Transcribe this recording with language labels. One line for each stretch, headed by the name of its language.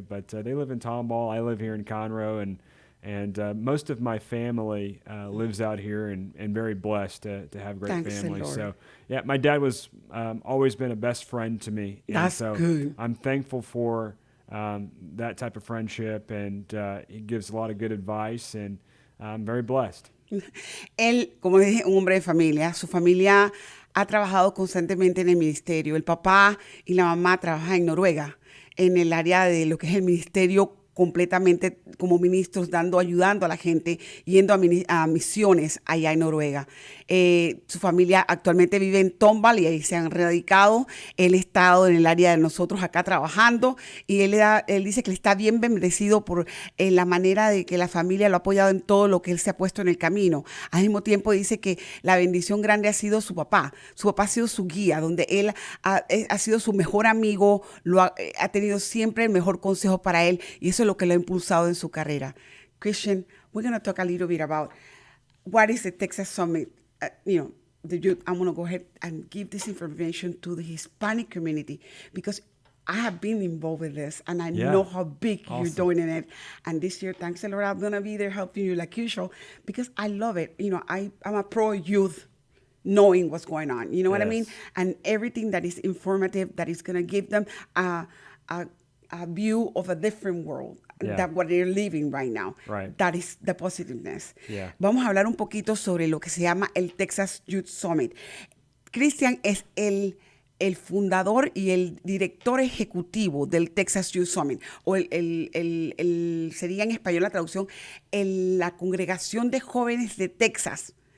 English: But they live in Tomball. I live here in Conroe. And most of my family lives out here, and very blessed to have great Thanks, family. Lord. So, yeah, my dad was always been a best friend to me. And That's so good. I'm thankful for that type of friendship, and he gives a lot of good advice, and I'm very blessed.
Spanish: Él, como dije, un hombre de familia. Su familia ha trabajado constantemente en el ministerio. El papá y la mamá trabajan en Noruega, en el área de lo que es el ministerio, completamente como ministros, ayudando a la gente, yendo a misiones allá en Noruega. Su familia actualmente vive en Tomball y ahí se han radicado. Él ha estado en el área de nosotros acá trabajando, y él dice que él está bien bendecido por la manera de que la familia lo ha apoyado en todo lo que él se ha puesto en el camino. Al mismo tiempo dice que la bendición grande ha sido su papá. Su papá ha sido su guía, donde él ha sido su mejor amigo, ha tenido siempre el mejor consejo para él, y eso es lo que lo ha impulsado en su carrera.
English: Christian, we're going to talk a little bit about what is the Texas Summit. I want to go ahead and give this information to the Hispanic community, because I have been involved with this, and I know how big you're doing in it. And this year, thanks a lot, I'm going to be there helping you like usual, because I love it. I'm a pro-youth, knowing what's going on. You know what I mean? And everything that is informative, that is going to give them a view of a different world than what they're living right now. Right. That is the positiveness. Yeah.
Spanish: Vamos a hablar un poquito sobre lo que se llama el Texas Youth Summit. Cristian es el fundador y el director ejecutivo del Texas Youth Summit, o sería en español la traducción, la Congregación de Jóvenes de Texas.